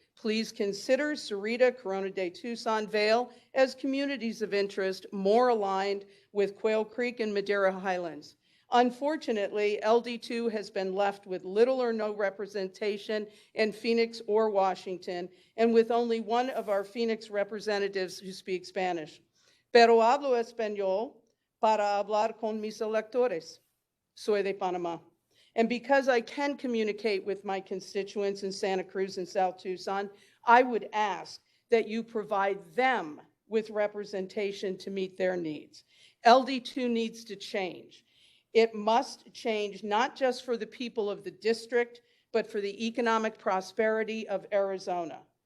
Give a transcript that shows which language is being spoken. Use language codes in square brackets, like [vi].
[en] Please consider Sarita, Corona de Tucson, Vale as communities of interest more aligned with Quail Creek and Madera Highlands. Unfortunately, LD2 has been left with little or no representation in Phoenix or Washington, and with only one of our Phoenix representatives who speaks Spanish. [es] Pero hablo español para hablar con mis electores. Soy de Panama. [en] And because I can communicate with my constituents in Santa Cruz and South Tucson, I would ask that you provide them with representation to meet their needs. LD2 needs to change. It must change not just for the people of the district, but for the economic prosperity of Arizona.